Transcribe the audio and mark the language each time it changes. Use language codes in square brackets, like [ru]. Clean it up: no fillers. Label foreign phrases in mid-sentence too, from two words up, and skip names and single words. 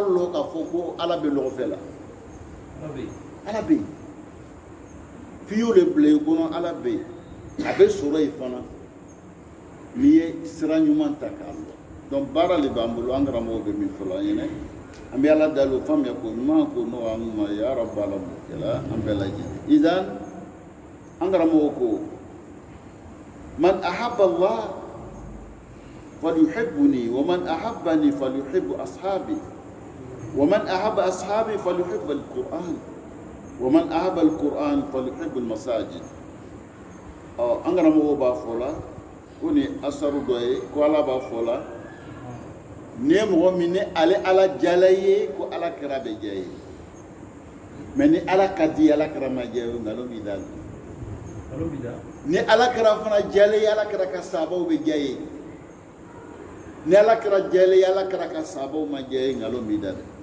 [bm] lɔ k'a fɔ ko ala bɛ lɔgɔfɛ la ala bɛ yen f'i y'o de bila i kɔnɔ ala bɛ yen a bɛ sɔrɔ yen fana n'i ye sira ɲuman ta k'a lɔ donc baara de b'an bolo an karamɔgɔ bɛ min fɔlɔ an ɲɛna an bɛ ala dali o faamuya ko ɲuman ko nɔgɔ an ma [ar] يا رب [bm] ala mɔkɛla an bɛɛ lajɛlen idan an karamɔgɔ ko [ar] من أحب الله فليحبني ومن أحبني فليحب أصحابي ومن أحب أصحابي فليحب القرآن ومن أحب القرآن فليحب المساجد [bm] an karamɔgɔ b'a fɔ la ko ni asaru dɔ ye ko ala b'a fɔ la ni ye mɔgɔ min ni ale ala jala ye ko ala kɛra bɛ diya ye mais ni ala ka di ala kɛra ma diya ye nkalon b'i da ni ala kɛra fana jala ye ala kɛra ka sabaw bɛ diya ye ni ala kɛra jala ye ala kɛra ka sabaw ma diya ye nkalon b'i da dɛ